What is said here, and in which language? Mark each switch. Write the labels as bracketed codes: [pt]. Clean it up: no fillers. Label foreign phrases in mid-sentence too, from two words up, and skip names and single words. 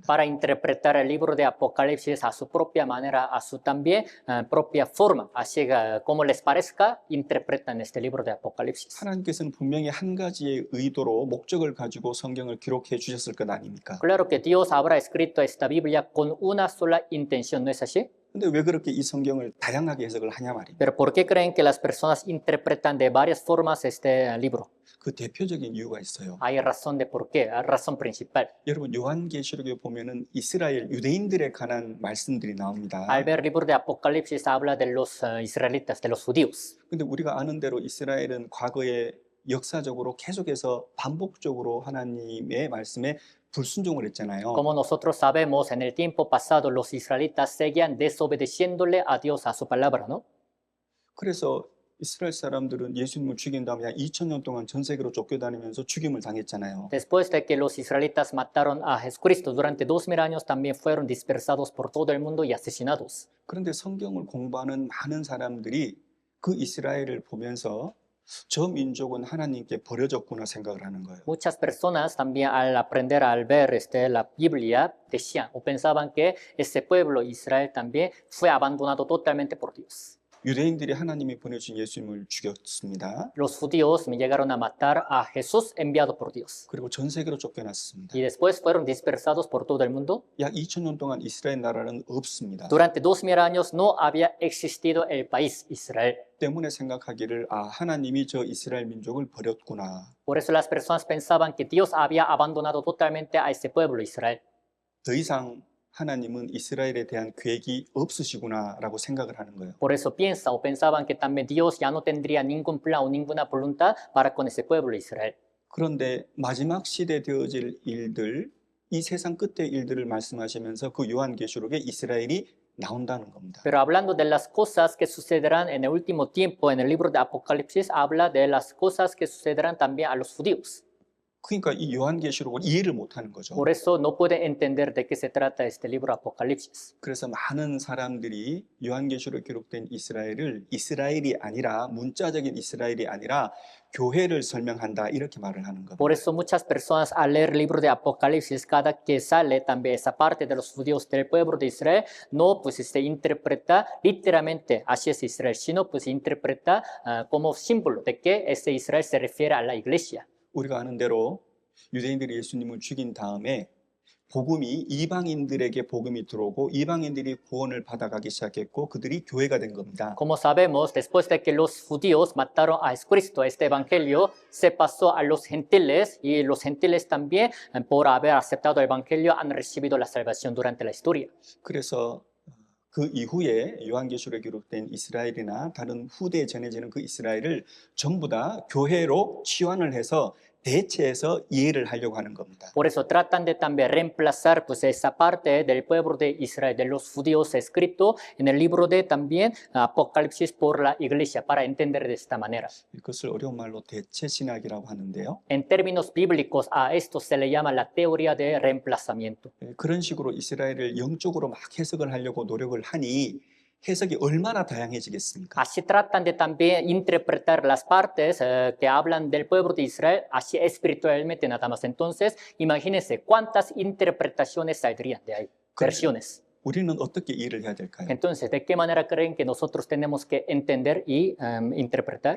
[es] para interpretar el libro de Apocalipsis a su propia manera, a su también propia forma, así como les parezca, interpretan este libro de Apocalipsis. [ko] 하나님께서는 분명히 한 가지의 의도로 목적을 가지고 성경을 기록해 주셨을 것 아닙니까? [es] Claro que Dios habrá escrito esta Biblia con una sola intención, ¿no es así? [ko] 근데 왜 그렇게 이 성경을 다양하게 해석을 하냐 말입니다. [es] Pero ¿por qué creen que las personas interpretan de varias formas este libro? [ko] 그 대표적인 이유가 있어요. [es] Hay razón de por qué, razón principal. [ko] 여러분 요한계시록에 보면은 이스라엘 유대인들에 관한 말씀들이 나옵니다. [es] Al ver el libro de Apocalipsis habla de los israelitas, de los judíos. [ko] 근데 우리가 아는 대로 이스라엘은 과거에 역사적으로 계속해서 반복적으로 하나님의 말씀에 불순종을 했잖아요. [es] Como nosotros sabemos, en el tiempo pasado los israelitas seguían desobedeciéndole a Dios, a su palabra, ¿no? [ko] 그래서 이스라엘 사람들은 예수님을 죽인 다음에 한 2000년 동안 전 세계로 쫓겨다니면서 죽임을 당했잖아요. [es] Después de que los israelitas mataron a Jesucristo durante 2000 años, también fueron dispersados por todo el mundo y asesinados. [ko] 그런데 성경을 공부하는 많은 사람들이 그 이스라엘을 보면서 저 민족은 하나님께 버려졌구나 생각을 하는 거예요. [es] Muchas personas también al aprender, al ver la Biblia, decían o pensaban que ese pueblo Israel también fue abandonado totalmente por Dios. [ko] 유대인들이 하나님이 보내주신 예수님을 죽였습니다. [es] Los judíos me llegaron a matar a Jesús enviado por Dios. [ko] 그리고 전 세계로 쫓겨났습니다. [es] Y después fueron dispersados por todo el mundo. [ko] 약 2000년 동안 이스라엘 나라는 없습니다. [es] Durante 2000 años no había existido el país Israel. [ko] 때문에 생각하기를 하나님이 저 이스라엘 민족을 버렸구나. [es] Por eso las personas pensaban que Dios había abandonado totalmente a ese pueblo Israel. [ko] 더 이상 하나님은 이스라엘에 대한 계획이 없으시구나라고 생각을 하는 거예요. [es] Por eso piensa o pensaban que también Dios ya no tendría ningún plan o ninguna voluntad para con ese pueblo Israel. [ko] 그런데 마지막 시대 되어질 일들, 이 세상 끝의 일들을 말씀하시면서 그 요한계시록에 이스라엘이 나온다는 겁니다. [es] Pero hablando de las cosas que sucederán en el último tiempo, en el libro de Apocalipsis habla de las cosas que sucederán también a los judíos. [ko] 그러니까 이 요한계시록을 이해를 못하는 거죠. [es] Por eso no puede entender de qué se trata este libro Apocalipsis. [ko] 그래서 많은 사람들이 요한계시록에 기록된 이스라엘을 이스라엘이 아니라 문자적인 이스라엘이 아니라 교회를 설명한다 이렇게 말을 하는 겁니다. [es] Por eso muchas personas al leer el libro de Apocalipsis, cada que sale también esa parte de los judíos del pueblo de Israel, no pues se interpreta literalmente así es Israel, sino pues se interpreta como símbolo de que ese Israel se refiere a la iglesia. [ko] 우리가 아는 대로 유대인들이 예수님을 죽인 다음에 복음이 이방인들에게 복음이 들어오고 이방인들이 구원을 받아가기 시작했고 그들이 교회가 된 겁니다. [es] Como sabemos, después de que los judíos mataron a Jesucristo, este evangelio se pasó a los gentiles y los gentiles también, por haber aceptado el evangelio, han recibido la salvación durante la historia. [ko] 그래서 그 이후에 요한계시록에 기록된 이스라엘이나 다른 후대에 전해지는 그 이스라엘을 전부 다 교회로 치환을 해서 대체해서 이해를 하려고 하는 겁니다. [es] Por eso tratan de también reemplazar pues esa parte del pueblo de Israel, de los judíos escrito en el libro de también Apocalipsis por la iglesia, para entender de esta manera. [ko] 이것을 어려운 말로 대체 신학이라고 하는데요. [es] En términos bíblicos, a esto se le llama la teoría de reemplazamiento. [ko] 그런 식으로 이스라엘을 영적으로 막 해석을 하려고 노력을 하니 해석이 얼마나 다양해지겠습니까? [es] Así tratan de también interpretar las partes que hablan del pueblo de Israel, así espiritualmente nada más. Entonces, imagínense cuántas interpretaciones saldrían de ahí, versiones. [ko] 우리는 어떻게 이해를 해야 될까요? [es] Entonces, ¿de qué manera creen que nosotros tenemos que entender y interpretar?